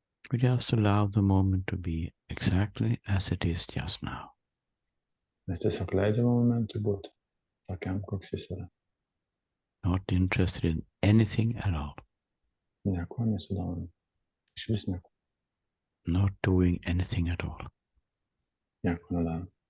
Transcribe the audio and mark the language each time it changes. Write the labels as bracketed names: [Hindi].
[English] We just allow the moment to be exactly as it is just now. [Lithuanian] Mes tiesiog leidžiame momentui būti tokiam, koks jis yra. [English] Not interested in anything at all. [Lithuanian] Nieko nesidomime. Iš vis nieko. [English] Not doing anything at all. [Lithuanian] Nieko nedarome.